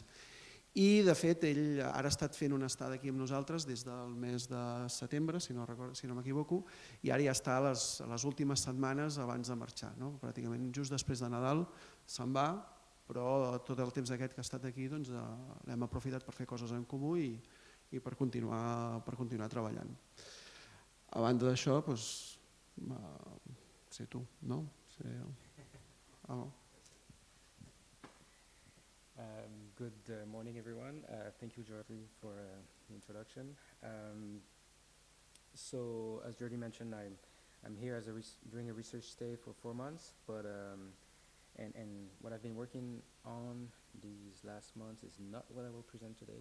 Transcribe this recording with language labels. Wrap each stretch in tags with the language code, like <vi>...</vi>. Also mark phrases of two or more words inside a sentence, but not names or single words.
<ca>I de fet ell ara ha estat fent una estada aquí amb nosaltres des del mes de setembre, si no m'equivoco, i ara ja està a les últimes setmanes abans de marxar. Pràcticament just després de Nadal se'n va, però tot el temps aquest que ha estat aquí l'hem aprofitat per fer coses en comú i per continuar treballant. A banda d'això, sé tu, no?</ca> <en>Good morning, everyone. Thank you, Jordi, for the introduction. So, as Jordi mentioned, I'm here during a research stay for 4 months, but and what I've been working on these last months is not what I will present today.</en>